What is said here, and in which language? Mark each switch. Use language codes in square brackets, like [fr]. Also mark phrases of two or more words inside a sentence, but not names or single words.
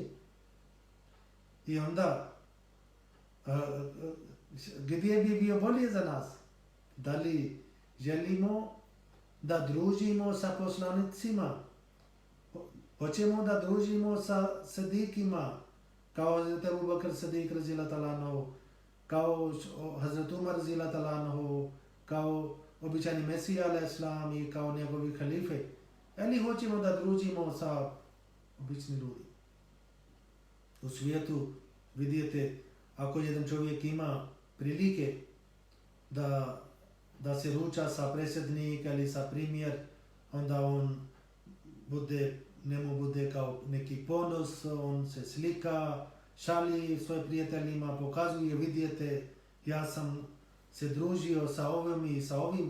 [bs] I onda, gdje bi bio bolje za nas? Da li želimo da družimo sa poslanicima? Hoćemo da družimo sa sidikima, kao Hazret Abu Bakr Siddiq [ar] رضي الله تعالى عنه, [bs] kao Hazret Umar [ar] رضي الله تعالى عنه, [bs] kao običajni Mesija alejhisselam i kao njegovi halife. Ili hoćemo da družimo sa obični ljudi? U svijetu vidite, ako jedan čovjek ima prilike da se ruča sa predsjednika ili sa premijer, onda on njemu bude kao neki ponos, on se slika, šali svojim prijateljima, pokazuje, vidite, ja sam se družio sa ovim i sa ovim.